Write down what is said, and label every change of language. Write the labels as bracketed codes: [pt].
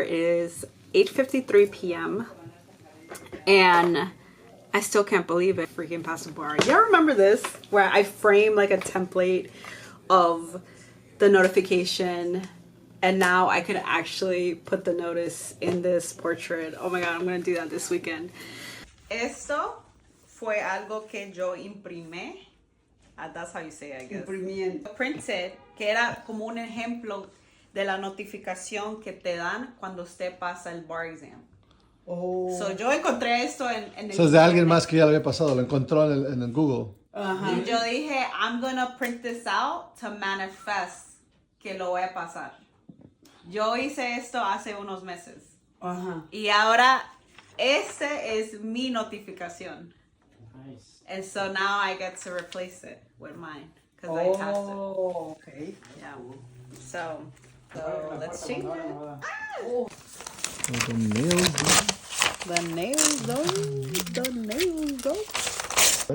[en] It is 8:53 p.m. and I still can't believe it. Freaking passed the bar. Y'all remember this? Where I frame like a template of the notification, and now I could actually put the notice in this portrait. Oh my god, I'm gonna do that this weekend. [es] Esto fue algo que yo imprimí. [en] That's how you say it, I guess. [es] Imprimiendo. [en] Printed, [es] que era como un ejemplo de la notificación que te dan cuando usted pasa el bar exam. [en] Oh. So [es] yo encontré esto en el... Eso es de alguien más que ya lo había pasado, lo encontró en el Google. Y yo dije, [en] I'm gonna print this out to manifest [es] que lo voy a pasar. Yo hice esto hace unos meses. Y ahora, ese es mi notificación. [en] Nice. And so now I get to replace it with mine. Because I passed it. Oh, okay. Yeah. So let's change it. Oh. The nails, The nails, though. The nails, though.